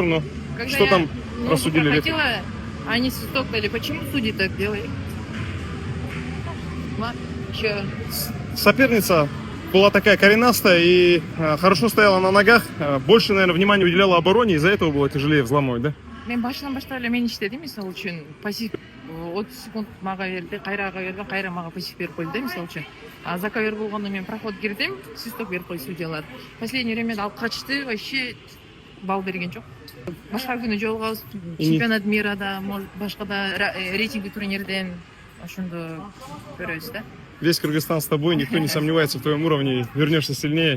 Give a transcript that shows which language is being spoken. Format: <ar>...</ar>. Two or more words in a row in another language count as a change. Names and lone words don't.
<ru>Но что там рассудили? Хотела, они свисток дали. Почему судьи так делают? Соперница была такая коренастая и хорошо стояла на ногах. Больше, наверное, внимания уделяла обороне. Из-за этого было тяжелее взломать, да?</ru> <ky>Мен башынан баштап эле мен иштедим, мисалы үчүн пассив 30 секунд мага берди, кайрага берди, кайра мага пассив берип койду да, мисалы үчүн.</ky> <ru>А за ковер</ru> <ky>болгондо мен проход кирдим, свисток берип койду судьялар.</ky> <ru>Последнее время</ru> <ky>алып качты, вообще балл берген жок. Башка күнү жолугабыз,</ky> <ru>чемпионат мира</ru> <ky>да, башка да рейтинги турнирден ошондо көрөбүз да.</ky> <ru>Весь Кыргызстан с тобой, никто не сомневается в твоем уровне. Вернешься сильнее.</ru>